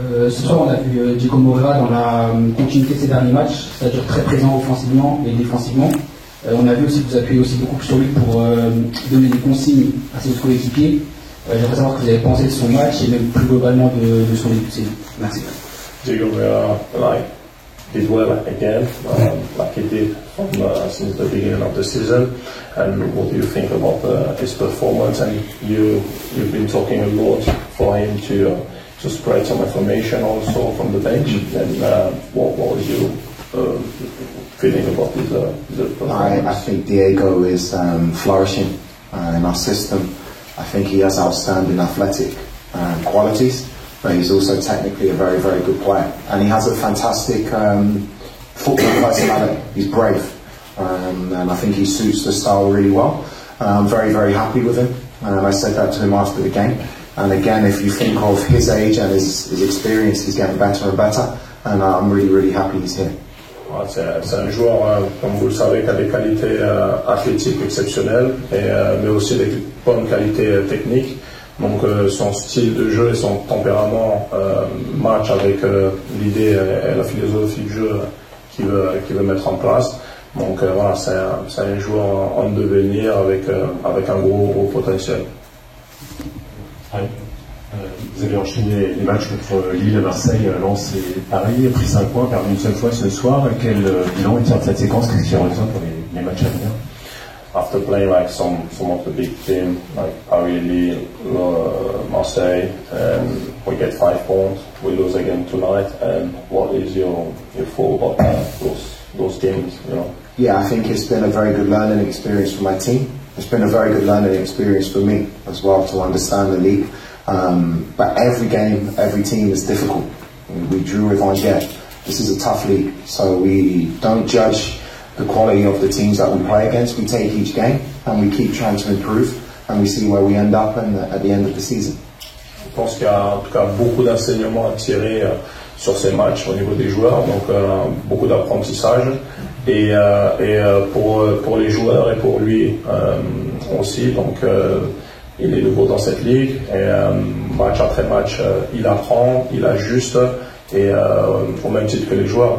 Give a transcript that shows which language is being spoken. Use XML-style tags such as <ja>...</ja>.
<fr>Ce soir, on a vu Diego Moreira dans la continuité de ses derniers matchs, c'est-à-dire très présent offensivement et défensivement. On a vu aussi que vous appuyez aussi beaucoup sur lui pour donner des consignes à ses coéquipiers. J'aimerais savoir ce que vous avez pensé de son match et même plus globalement de son début de saison. Merci.</fr> <en>Diego Moreira, did well again, like he did since the beginning of the season. And what do you think about his performance? And you've been talking a lot for him to spread some information also from the bench. And what was your feeling about his performance? I think Diego is flourishing in our system. I think he has outstanding athletic qualities, but he's also technically a very, very good player. And he has a fantastic football personality. He's brave, and I think he suits the style really well. I'm very, very happy with him. I said that to him after the game. And again, if you think of his age and his experience, he's getting better and better. And I'm really, really happy he's here.</en> <fr>Voilà, c'est un joueur, comme vous le savez, qui a des qualités athlétiques exceptionnelles, mais aussi des bonnes qualités techniques. Donc son style de jeu et son tempérament match avec l'idée et la philosophie de jeu qu'il veut mettre en place. Donc voilà, c'est un joueur en devenir avec un gros potentiel. Vous avez enchaîné les matchs contre Lille, Marseille, Lens et Paris, pris 5 points, perdu une seule fois ce soir. Quel bilan est tiré de cette séquence? Qu'est-ce qui retient pour les matchs à venir?</fr> <en>After playing like some of the big teams like Paris, Lille, Marseille, we get 5 points. We lose again tonight. And what is your thought about those games? You know? Yeah, I think it's been a very good learning experience for my team. It's been a very good learning experience for me as well to understand the league. But every game, every team is difficult. We drew with Angers. This is a tough league, so we don't judge the quality of the teams that we play against. We take each game and we keep trying to improve, and we see where we end up at the end of the season.</en> <fr>Je pense qu'il y a en tout cas beaucoup d'enseignements à tirer sur ces matchs au niveau des joueurs, donc beaucoup d'apprentissage et pour les joueurs et pour lui aussi. Donc il est nouveau dans cette ligue et match après match il apprend, il ajuste et au même titre que les joueurs.</fr>